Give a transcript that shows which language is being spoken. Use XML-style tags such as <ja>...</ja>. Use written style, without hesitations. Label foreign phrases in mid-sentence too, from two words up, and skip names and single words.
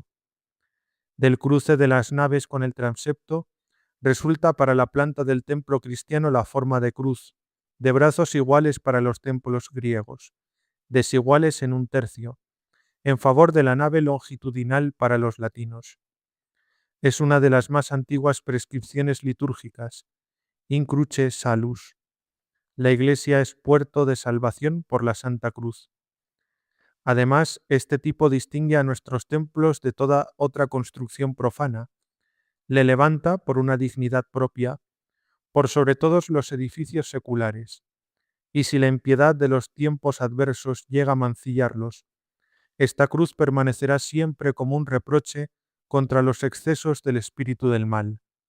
<es>Del cruce de las naves con el transepto, resulta para la planta del templo cristiano la forma de cruz, de brazos iguales para los templos griegos, desiguales en un tercio, en favor de la nave longitudinal para los latinos. Es una de las más antiguas prescripciones litúrgicas,</es> <la>in cruce salus.</la> <es>La Iglesia es puerto de salvación por la Santa Cruz. Además, este tipo distingue a nuestros templos de toda otra construcción profana, le levanta por una dignidad propia, por sobre todos los edificios seculares, y si la impiedad de los tiempos adversos llega a mancillarlos, esta cruz permanecerá siempre como un reproche contra los excesos del espíritu del mal.</es>